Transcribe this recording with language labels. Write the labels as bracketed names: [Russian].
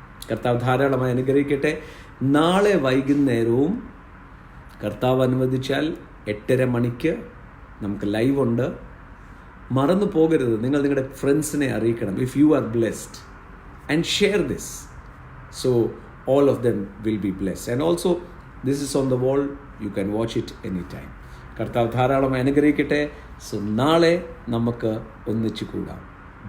[Malayalam] കർത്താവ് ധാരാളമായി അനുഗ്രഹിക്കട്ടെ. നാളെ വൈകുന്നേരവും കർത്താവ് അനുവദിച്ചാൽ 8:30 മണിക്ക് നമുക്ക് ലൈവ് ഉണ്ട്. മറന്നു പോകരുത്, നിങ്ങൾ നിങ്ങളുടെ ഫ്രണ്ട്സിനെ അറിയിക്കണം. [English] If you are blessed and share this, so all of them will be blessed. And also this is on the wall, you can watch it anytime. [Malayalam] കർത്താവ് ധാരാളമായി അനുഗ്രഹിക്കട്ടെ. സോ നാളെ നമുക്ക് ഒന്നിച്ചു കൂടാം. [English] Bless you. [Malayalam] രാവിലെ HF TV ലൈവ് ഉണ്ട്.